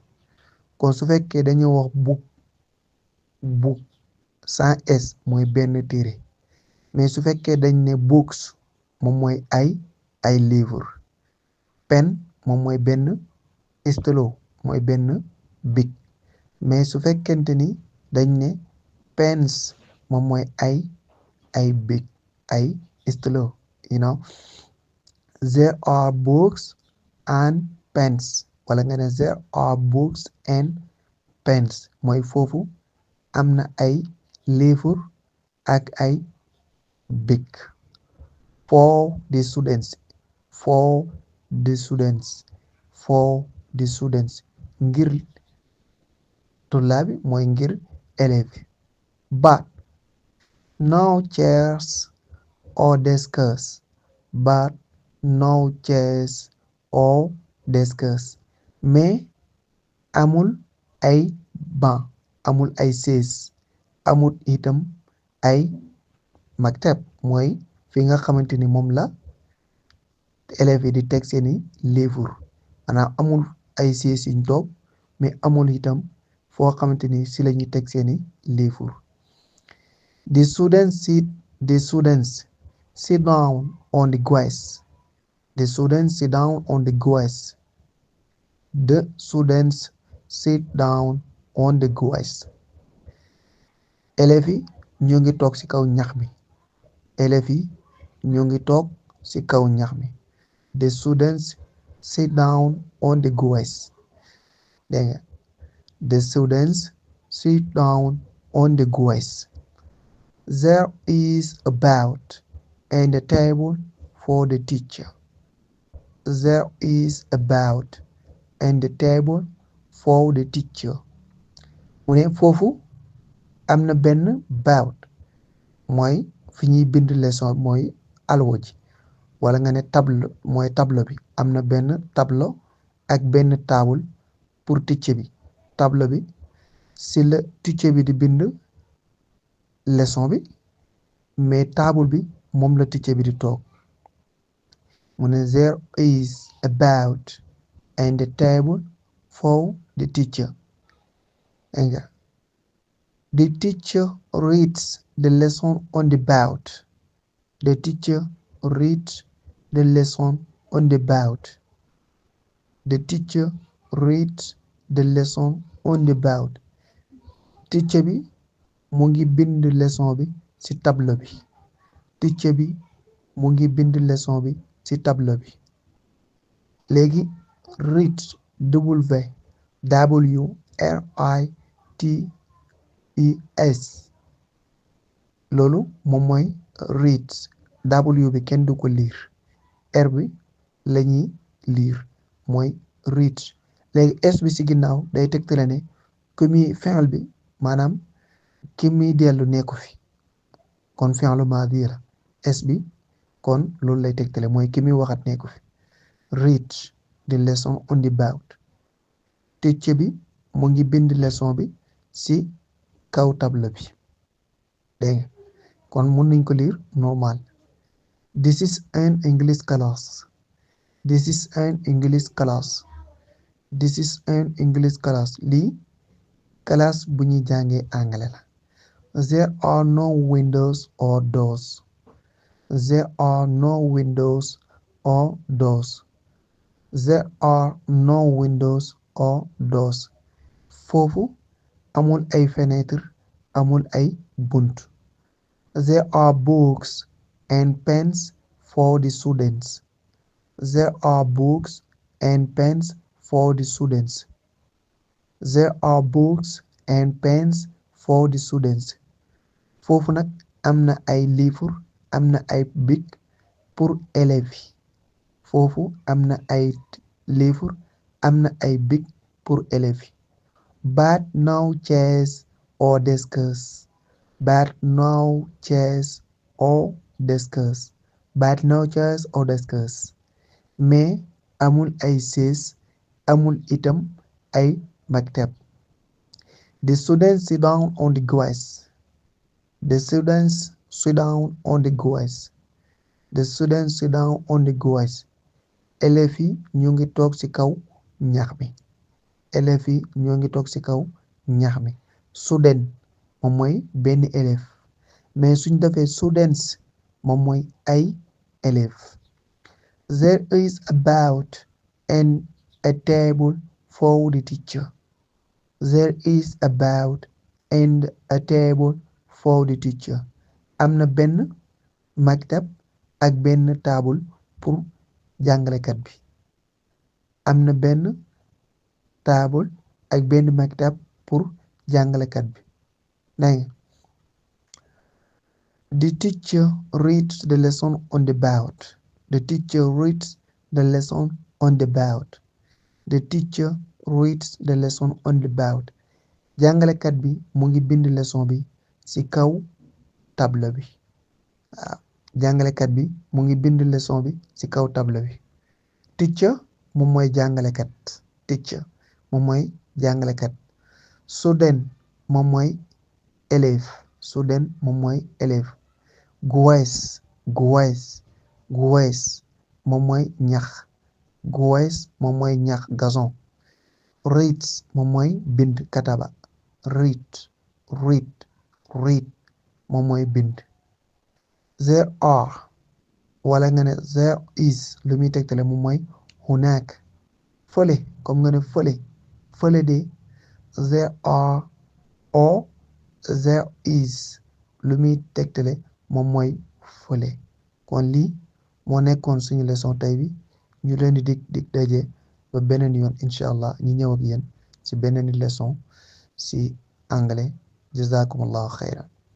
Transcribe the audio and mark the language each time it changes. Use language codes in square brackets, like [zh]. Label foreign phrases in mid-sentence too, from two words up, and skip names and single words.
[wo] kon su fekkee dañoo wax book [fr] sans s [wo] mooy benn téere mais su fekkee dañ ne books moom mooy ay livre. pen moom mooy benn stylo mooy benn bic mais su fekkente ni dañ ne pens moom mooy ay bic ay stylo [en] there are books and pens [wo] wala nga ne [en] there are books and pens [wo] mooy foofu am na ay livre ak ay bic [en] for the students for the students for the students [wo] ngir tullaabi mooy ngir élèves [en] but no chairs or desks but no chairs or desks [wo] mais amul ay banc amul ay chaise amul itam ay maktab mooy fi nga xamante ni moom la élèves yi di teg seeni livre maanaam amul ay chaise yuñ toog mais amul itam foo xamante ni si la ñuy teg seeni livre [en] the students sit down on the guys the students sit down on the guys the students sit down on the guys [wo] élèves yi ñoo ngi toog ci kaw ñax mi élèves yi ñoo ngi toog ci kaw ñax mi [en] the students sit down on the guys [wo] dégg nga [en] the students sit down on the guys there is a bed and a table for the teacher there is a bed and a table for the teacher [wo] mu ne foofu am na benn bed mooy fi ñuy bind leçon mooy alwo ji wala nga ne table mooy tableau bi am na benn tableau ak benn table pour teacher bi tableau bi si la teacher bi di bind leçon bi mais table bi moom la teacher bi di toog mu ne [en] there is a bed and a table for the teacher nga the teacher reads the lesson on the bed the teacher reads the lesson on the bed the teacher reads the lesson on the bed [wo] teacher bi mu ngi bind leçon bi ci tableau bi teacher bi mu ngi bind leçon bi ci tableau bi léegi [en] read WRITES [wo] loolu moom mooy read W bi kenn du ko lire R bi la ñuy lire mooy read léegi S bi ci ginnaaw day tegtale ne ku muy fi'l bi maanaam ki muy dellu nekku fi kon [ar] fi'lu maadi [wo] la S bi kon loolu lay tegtale mooy ki muy waxat nekku fi [en] read the lesson on the board [wo] teacher bi mu ngi bind leçon bi ci kaw tableau bi dégg nga kon mun nañ ko lire normal [en] this is an English class this is an English class this is an English class [wo] lii classe bu ñuy jàngee anglais la [en] there are no windows or doors there are no windows or doors there are no windows or doors [wo] foofu amul ay fenêtre amul ay bunt [en] there are books and pens for the students there are books and pens for the students [wo] there are books and pens for the students foofu nag am na ay livre am na ay bic pour élèves yi foofu am na ay livre am na ay bic pour élèves yi [en] but no chairs or desks but no chairs or desks but no chairs or desks [wo] mais amul ay chaise amul itam ay maktab [en] the students sit down on the guys the students sit down on the guys the students sit down on the guys [wo] élèves yi ñu ngi toog ci kaw ñax mi élèves yi ñoo ngi toog ci kaw ñax mi student moom mooy benn élève mais suñ defee students moom mooy ay élèves [en] there is a bed and a table for the teacher. There is a bed and a table for the teacher. [wo] Am na benn maktab ak benn taabul pour jàngalekat bi. Am na benn taabul ak benn maktab pour jàngalekat bi. Dégg nga. [en] The teacher reads the lesson on the board. The teacher reads the lesson on the board. The teacher reads the lesson on the board. [wo] Jàngalekat bi mu ngi bind leçon bi ci kaw tableau bi. Waaw jàngalekat bi mu ngi bind leçon bi ci kaw tableau bi. Teacher moom mooy jàngalekat. Teacher moom mooy jàngalekat. Student moom mooy élève. Student moom mooy élève. Guys moom mooy ñax. Guys moom mooy ñax gazon. Reads moom mooy bind kataba. Read moom mooy bind. [en] There are [wo] wala nga ne [en] there is [wo] lu muy tegtale moom mooy hunaak. Fële comme nga ne fële de [en] there are or there is [wo] lu muy tegtale moom mooy fële. Kon lii moo nekkoon suñu leçon tey bi ñu leen di dig daje ba beneen yoon [ar] incha allah [wo] ñu ñëw ak yéen ci beneen leçon ci anglais [ar] jazakumullahu xayran.